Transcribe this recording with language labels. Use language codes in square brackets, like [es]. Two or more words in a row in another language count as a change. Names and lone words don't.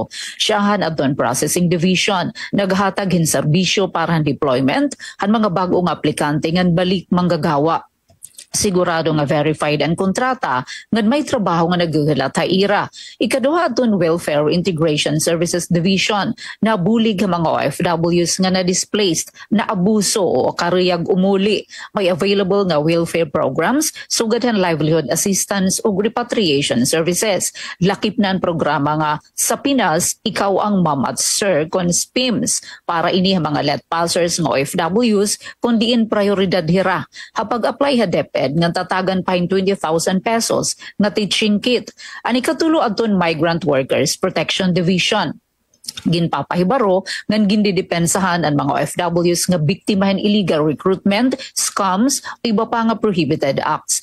[war] Siyahan adton [en] processing division [war] naghatag hin serbisyo para han deployment han mga bagong aplikante ngan balik manggagawa. Sigurado nga verified ang kontrata ngad may trabaho nga naghuhulat ha ira. Ikaduha aton Welfare Integration Services Division na bulig ang mga OFWs nga na-displaced, na abuso o karuyag umuli. May available nga [en] welfare programs, [war] sugatan [en] livelihood assistance [war] o [en] repatriation services. [war] Lakip na ang programa nga sa Pinas, ikaw ang mom at sir kon SPIMS para ini mga let passers nga OFWs kundi in prioridad hira. Hapag apply ha DepEd nga tatagan pa 20,000 pesos nga [en] teaching kit. [war] Ani katulo adton Migrant Workers Protection Division. Ginpapahibaro ngan gindidepensahan ang mga OFWs nga biktimahan [en] illegal recruitment, [war] scams o iba pa nga [en] prohibited acts.